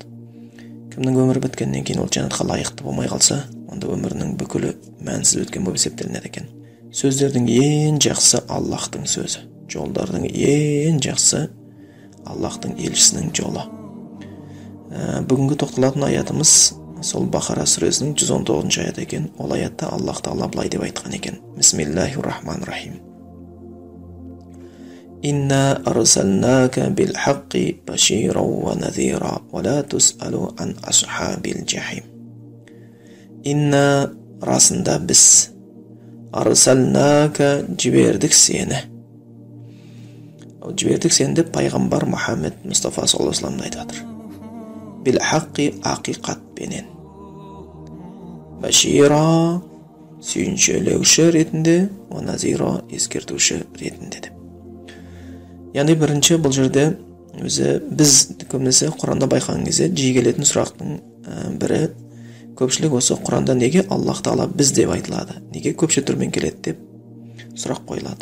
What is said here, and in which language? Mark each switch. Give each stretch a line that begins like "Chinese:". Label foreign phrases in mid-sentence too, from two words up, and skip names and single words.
Kazakh: Кімнің өмірі біткеннен кейін ол жәннатқа лайықты болмай қалса, онда өмірінің бүкілі мәнсіз өткен болып есептелінеді екен. Сөздердің ең жақсы Аллахтың сөзі, жолдардың ең жақсы Аллахтың елшісінің жолы. Бүгінгі тоқталатын аятымыз сол Бақара сүресінің 119 аяты екен. Ол аятта Аллах Тағала былай деп айтқан екен:
Arabic: بسم الله الرحمن الرحيم. إنا أرسلناك بالحق بشيرا ونذيرا ولا تسأل عن أصحاب الجحيم.
Kazakh: Инна расында біз арсалнака жібердік сені. Жібердік сені деп пайғамбар Мұхаммед Мұстафа
Arabic: صلى الله عليه وسلم
Kazakh: айтып жатыр.
Arabic: بالحق
Kazakh: ақиқатпенен. Башира сүйіншілеуші ретінде, ва назира ескертуші ретінде деп. Яғни бірінші бұл жерде өзі біз көбінесе Құранда байқаған кезде жиі келетін сұрақтың бірі, көпшілік осы Құранда неге Аллах Тағала біз деп айтылады, неге көпше түрмен келеді деп сұрақ қойылады.